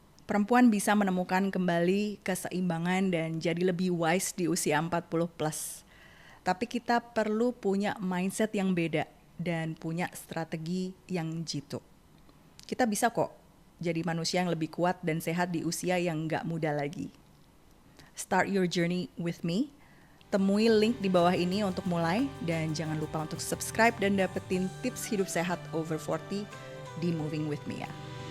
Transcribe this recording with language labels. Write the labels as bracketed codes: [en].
[id] Perempuan bisa menemukan kembali keseimbangan dan jadi lebih wise di usia 40 plus. Tapi kita perlu punya mindset yang beda dan punya strategi yang jitu. Kita bisa kok jadi manusia yang lebih kuat dan sehat di usia yang gak muda lagi. [en] Start your journey with me. [id] Temui link di bawah ini untuk mulai dan jangan lupa untuk subscribe dan dapetin tips hidup sehat over 40 di Moving With Me ya.